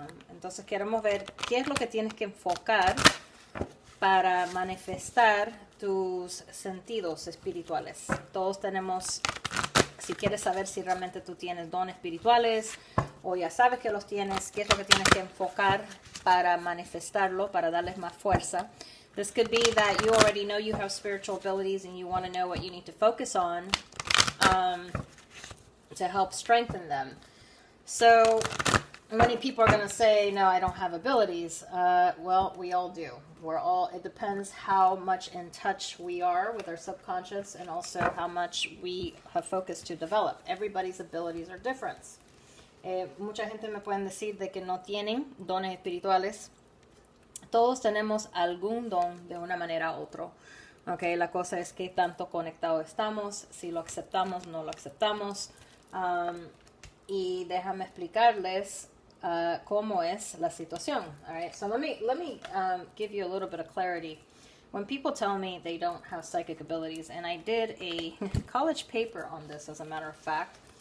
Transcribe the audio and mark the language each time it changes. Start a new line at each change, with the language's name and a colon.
Spanish: Entonces queremos ver qué es lo que tienes que enfocar para manifestar tus sentidos espirituales. Todos tenemos, si quieres saber si realmente tú tienes dones espirituales o ya sabes que los tienes, qué es lo que tienes que enfocar para manifestarlo, para darles más fuerza.
English: This could be that you already know you have spiritual abilities and you want to know what you need to focus on to help strengthen them. So many people are going to say, no, I don't have abilities. Well, we all do. It depends how much in touch we are with our subconscious and also how much we have focused to develop. Everybody's abilities are different.
Spanish: Mucha gente me pueden decir de que no tienen dones espirituales. Todos tenemos algún don de una manera u otra. Okay, la cosa es que tanto conectados estamos, si lo aceptamos, no lo aceptamos. Y déjame explicarles cómo es la situación.
English: All right, so let me give you a little bit of clarity. When people tell me they don't have psychic abilities, and I did a college paper on this, as a matter of fact.